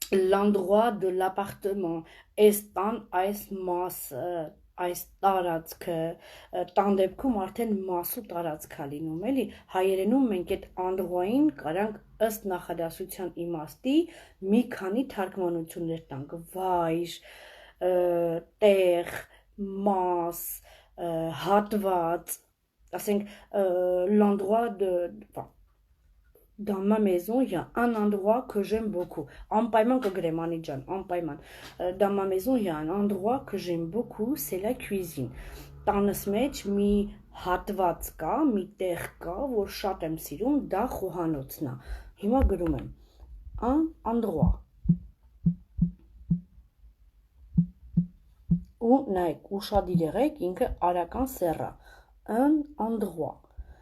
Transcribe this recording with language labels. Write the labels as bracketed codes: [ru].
[fr] l'endroit de l'appartement, [hy] այս տան, այս մասը, այս տարածքը, տան դեպքում արդեն մասու տարածք է լինում, էլի, հայերենում մենք այդ endroit-ին կարանք ըստ նախադասության իմաստի մի քանի թարգմանություններ տանք, վայր, տեղ, մաս, հատված, ասենք [fr] l'endroit de dans ma maison, il y a un endroit que j'aime beaucoup. [hy] Անպայման կգրեմ անիջան, անպայման. [fr] Dans ma maison, il y a un endroit que j'aime beaucoup, c'est la cuisine. [hy] Տանս մեջ մի հատված կա, մի տեղ կա, որ շատ եմ սիրում, դա խոհանոցն է։ Հիմա գրում եմ. [fr] Un endroit. [hy] Ու նայեք, ուշադիր եղեք, ինքը արական սեռ է։ Un endroit.